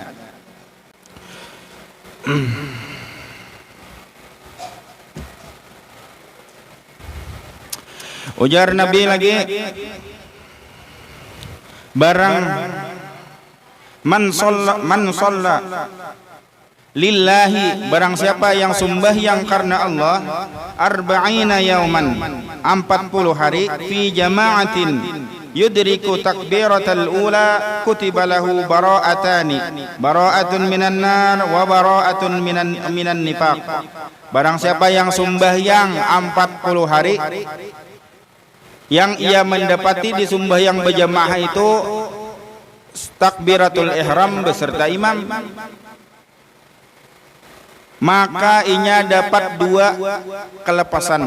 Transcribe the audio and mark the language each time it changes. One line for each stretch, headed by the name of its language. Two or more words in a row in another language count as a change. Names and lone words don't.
Indonesian: Ujar Nabi lagi, barang
Arabic: من صلى لله,
Indonesian: barang siapa yang sembahyang karena Allah
Arabic: أربعين يوما 40 hari في جماعة يدرك التكبيرة الأولى كتبت له براءتان براءة من النار وبراءة من النفاق.
Indonesian: Barang siapa yang sembahyang 40 hari yang ia mendapati di sembahyang berjamaah itu takbiratul ihram beserta imam, maka inya dapat 2 kelepasan.